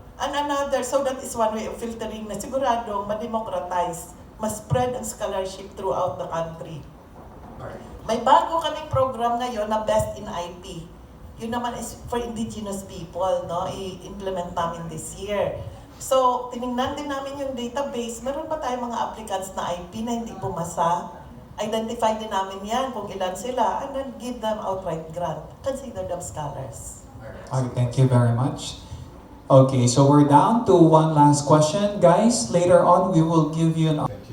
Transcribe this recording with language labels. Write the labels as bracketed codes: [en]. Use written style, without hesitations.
[en] And another, so that is one way of filtering [tl] na siguradong ma-democratize, ma-spread ang [en] scholarship throughout the country. [tl] May bago kaming program ngayon na Best in IP. Yun naman is [en] for indigenous people, [tl] no? I-implement namin [en] this year. [tl] So, tinignan din namin yung database. Meron ba tayong mga applicants na IP na hindi pumasa? Identify din namin yan kung ilan sila [en] and then give them outright grant. Consider them scholars. Okay, thank you very much. Okay, so we're down to one last question. Guys, later on, we will give you an...